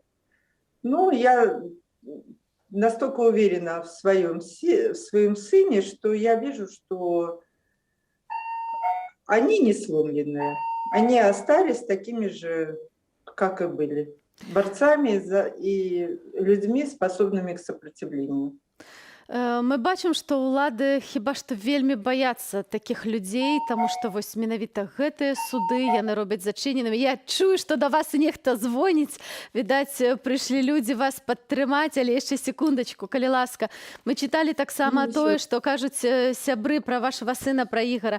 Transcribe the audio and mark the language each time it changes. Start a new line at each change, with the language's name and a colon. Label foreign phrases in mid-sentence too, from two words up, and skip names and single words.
Russian: Ну, я настолько уверена в своем сыне, что я вижу, что они не сломленные. Они остались такими же, как и были. Борцами и людьми, способными к сопротивлению.
Belarusian: Мы бачым, што ўлады хіба што вельмі баяцца такіх людзей, таму што вось менавіта гэтыя суды яны робяць зачыненымі. Я чую, што да вас нехта звоніць. Відаць, прыйшлі людзі вас падтрымаць, але яшчэ секундачку, калі ласка. Мы чыталі таксама тое, што кажуць сябры пра вашага сына, пра Ігора.